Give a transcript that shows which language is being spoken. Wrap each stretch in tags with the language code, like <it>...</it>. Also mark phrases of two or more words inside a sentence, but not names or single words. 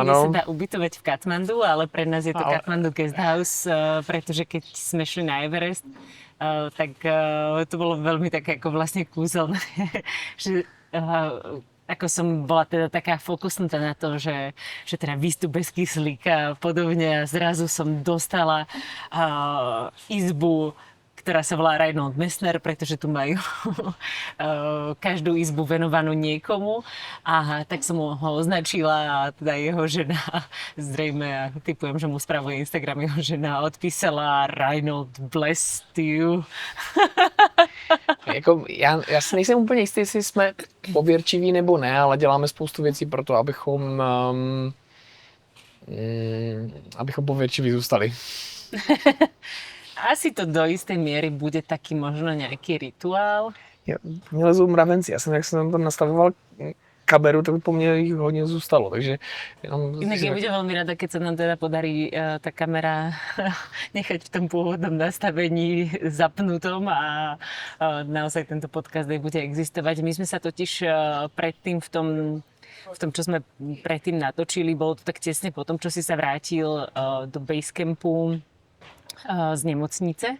<sk>Kde sa dá ubytovať v Kathmandu, ale pre nás je to Kathmandu Guest House, pretože keď sme šli na Everest, tak to bolo veľmi také ako vlastne kúzelné, že ako som bola teda taká fokusnutá na to, že teda výstup bez kyslíka a podobne a zrazu som dostala izbu, ktorá sa volá Reinhold Messner, pretože tu majú každú izbu venovanú niekomu. A tak som ho označila a teda jeho žena, zrejme, a typujem, že mu spravuje Instagram, jeho žena odpísala Reinhold</sk> <en>bless you.</en> <cs>Jako, já si nejsem úplně jistý, jestli jsme pověrčiví nebo ne, ale děláme spoustu věcí pro to, abychom pověrčiví zůstali.</cs> <sk>Asi to do istej miery bude taký možno nejaký rituál.</sk> <cs>Mně lezou mravenci. Jak jsem tam nastavoval kameru, tak po mně jich hodně zůstalo.</cs> <sk>Takže inak ja budem veľmi rada, keď sa nám teda podarí tá kamera nechať v tom pôvodnom nastavení zapnutom a naozaj tento podcast aj bude existovať. My sme sa totiž predtým v tom, čo sme predtým natočili, bolo to tak tesne po tom, čo si sa vrátil do Basecampu z nemocnice.</sk>